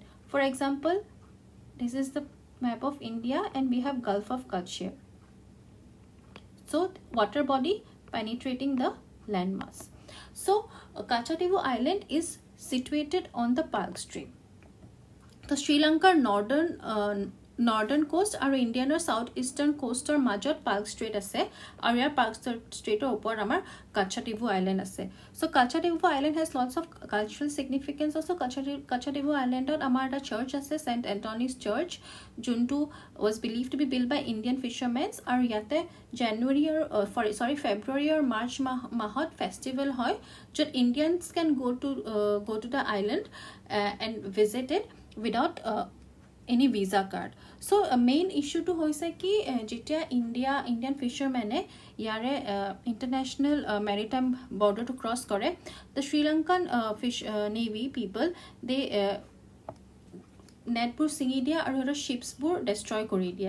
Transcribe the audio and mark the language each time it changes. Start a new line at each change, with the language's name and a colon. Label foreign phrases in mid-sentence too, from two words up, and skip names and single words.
English: For example, this is the map of India and we have Gulf of Kutch here. So water body penetrating the landmass. So Katchatheevu Island is situated on the Palk Strait. The Sri Lanka northern coast
Assamese: আৰু
English: Indian's south eastern coast
Assamese: মাজত পাৰ্ক ষ্ট্ৰেইট আছে আৰু ইয়াৰ পাৰ্ক ষ্ট্ৰেইটৰ ওপৰত আমাৰ কাচ্চাটিভু আইলেণ্ড আছে
English: so Katchatheevu Island has lots of cultural significance also
Assamese: কাচ্চাটিভু আইলেণ্ডত আমাৰ এটা চাৰ্চ আছে সেন্ট এন্টনিজ চাৰ্চ যোনটো
English: was believed to be built by Indian fishermen
Assamese: আৰু ইয়াতে জানুৱাৰী আৰু ফেব্ৰুৱাৰী আৰু মাৰ্চ মাহত ফেষ্টিভেল হয় য'ত
English: Indians can go to the island and visit it without any visa card. So main issue
Assamese: তো হৈছে কি যেতিয়া
English: Indian fishermen
Assamese: yare
English: international maritime border
Assamese: to cross kore,
English: the Sri Lankan navy people they
Assamese: net bur singi dia aru ships bur destroy kori dia.